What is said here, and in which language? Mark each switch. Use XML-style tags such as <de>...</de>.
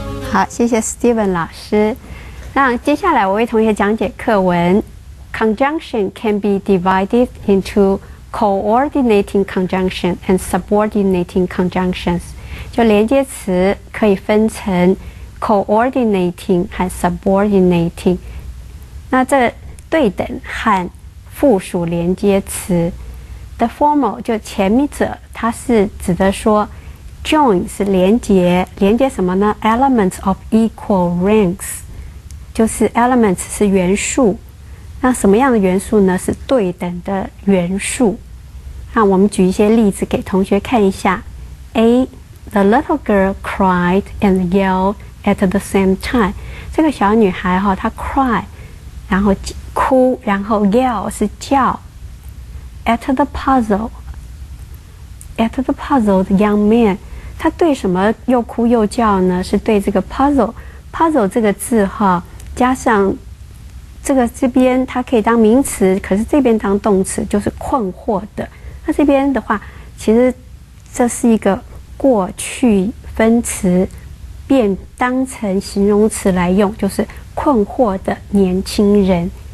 <zh>好，谢谢 Steven 老师。那接下来我为同学讲解课文。</zh> <en>Conjunction can be divided into coordinating conjunction and subordinating conjunctions.</en> <zh>就连接词可以分成 coordinating 和 subordinating。那这对等和附属连接词 ，</zh> <en>the former</en> <zh>就前面者，它是指的说 join 是连接什么呢 ？</zh> <en>elements of equal ranks，</en> <zh>就是 elements 是元素。那什么样的元素呢？是对等的元素。那我们举一些例子给同学看一下。</zh> <en>A. The little girl cried and yelled at the same time。</en> <zh>这个小女孩她 cry， 然后哭，然后 yell 是叫。</zh> <en>At the puzzle， the young man，</en> <zh>他对什么又哭又叫呢？是对这个 puzzle 这个字加上这边它可以当名词，可是这边当动词，就是困惑的。那这边的话，其实这是一个过去分词，变当成形容词来用，就是困惑的年轻人。</zh>